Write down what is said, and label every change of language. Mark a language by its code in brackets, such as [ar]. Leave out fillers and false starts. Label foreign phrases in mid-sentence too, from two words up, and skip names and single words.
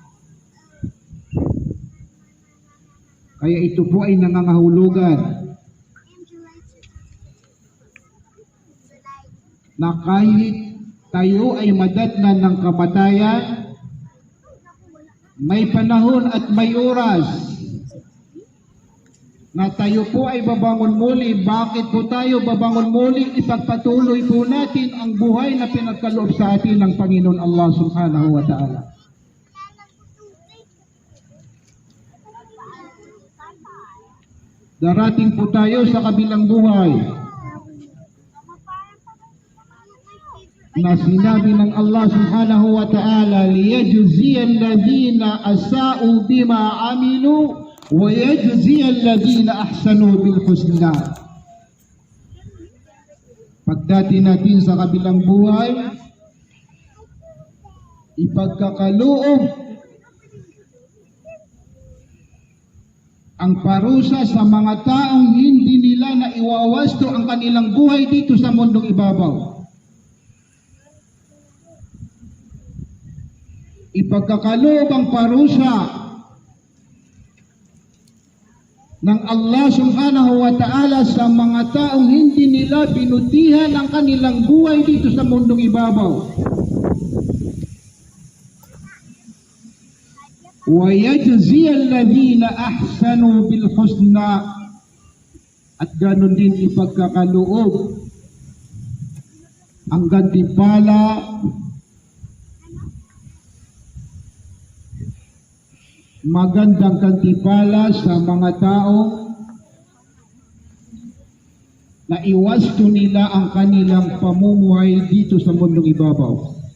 [tl] Kaya ito po ay nangangahulugan na kahit tayo ay madatnan ng kamatayan, may panahon at may oras na tayo po ay babangon muli. Bakit po tayo babangon muli? Ipagpatuloy po natin ang buhay na pinagkaloob sa atin ng Panginoon Allah [ar] سبحانه وتعالى. [tl] Darating po tayo sa kabilang buhay na sinabi ng Allah [ar] سبحانه وتعالى, ليجزي الذين أساءوا بما عملوا وَيَجْزِيَ الَّذِينَ أَحْسَنُوا بِالْحُسْنَى. [tl] Pagdati natin sa kabilang buhay, ipagkakaloob ang parusa sa mga taong hindi nila naiwawasto ang kanilang buhay dito sa mundong ibabaw. Ipagkakaloob ang parusa ng Allah [ar] سبحانه وتعالى [tl] sa mga taong hindi nila binutihan ang kanilang buhay dito sa mundong ibabaw. [ar] وَيَجْزِيَ الَّذِينَ أَحْسَنُوا بِالْحُسْنَى. [tl] At ganon din ipagkakaloob ang gantimpala magandang gantimpala sa mga taong naiwasto nila ang kanilang pamumuhay dito sa mundong ibabaw.